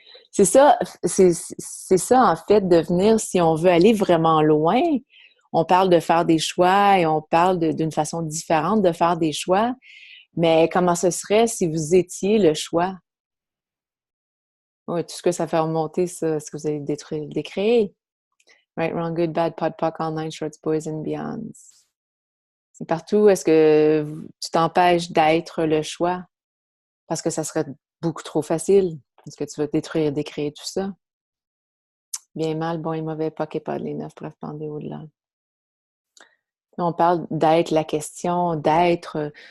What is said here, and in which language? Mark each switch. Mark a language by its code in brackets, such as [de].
[fr] C'est ça, en fait, devenir, si on veut aller vraiment loin, on parle de faire des choix et on parle d'une façon différente de faire des choix, mais comment ce serait si vous étiez le choix? Oui, tout ce que ça fait remonter, ça, ce que vous avez décréé. [en] Right, wrong, good, bad, pod, poc, all nine shorts, boys and beyonds. [fr] Et partout, est-ce que tu t'empêches d'être le choix? Parce que ça serait beaucoup trop facile. Est-ce que tu vas détruire, décréer tout ça? Bien, mal, bon et mauvais, poc et pod, les 9, bref, pendez au-delà. On parle d'être, la question d'être.